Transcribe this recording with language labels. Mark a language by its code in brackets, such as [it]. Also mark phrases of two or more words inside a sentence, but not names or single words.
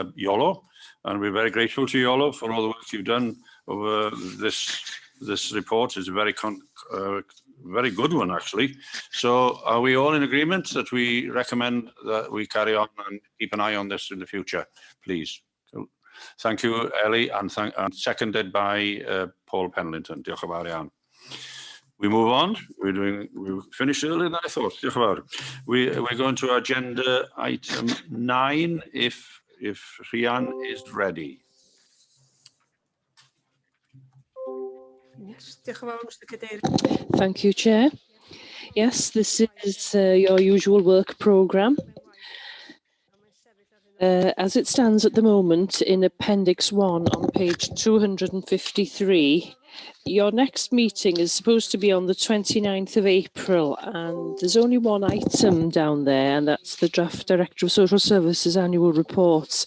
[en] And we're very grateful to Yolo for all the work you've done over this this report is a very good one, actually. So are we all in agreement that we recommend that we carry on and keep an eye on this in the future, please? So, thank you, Ellie, and seconded by Paul Penlington. [cy] Diolch yn fawr iawn. [en] We move on. We finished earlier than I thought. [cy] Diolch yn fawr. [en] We're going to agenda item 9, if Rhian is ready. Yes, [cy] diolch yn fawr, Mr Cadeirydd. [en] Thank you, Chair. Yes, this is your usual work programme. As it stands at the moment in Appendix 1 on page 253, your next meeting is supposed to be on the 29th of April, and there's only one item down there, and that's the Draft Director of Social Services Annual Report.